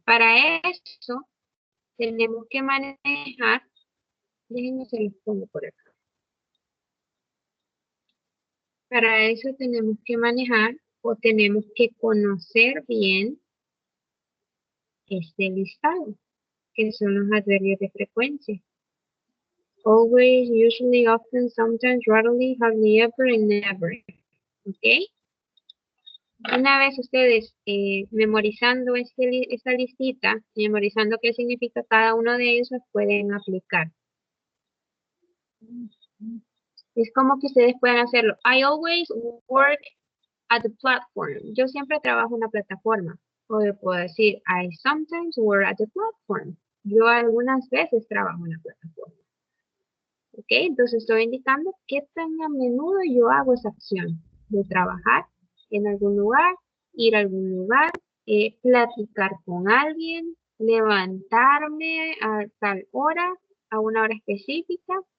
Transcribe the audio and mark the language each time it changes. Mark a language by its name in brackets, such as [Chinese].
[Spanish] Para eso tenemos que manejar, déjenme se los pongo por acá. Para eso tenemos que manejar o tenemos que conocer bien este listado, que son los adverbios de frecuencia. [English] Always, usually, often, sometimes, rarely, hardly ever, and never. ¿Ok? [Spanish] Una vez ustedes memorizando esta listita, memorizando qué significa cada uno de esos, pueden aplicar. Es como que ustedes pueden hacerlo. [English] I always work at the platform. [Spanish] Yo siempre trabajo en la plataforma. O yo puedo decir, [English] I sometimes work at the platform. [Spanish] Yo algunas veces trabajo en la plataforma. ¿Ok? Entonces estoy indicando qué tan a menudo yo hago esa acción de trabajar en algún lugar, ir a algún lugar, platicar con alguien, levantarme a tal hora, a una hora específica.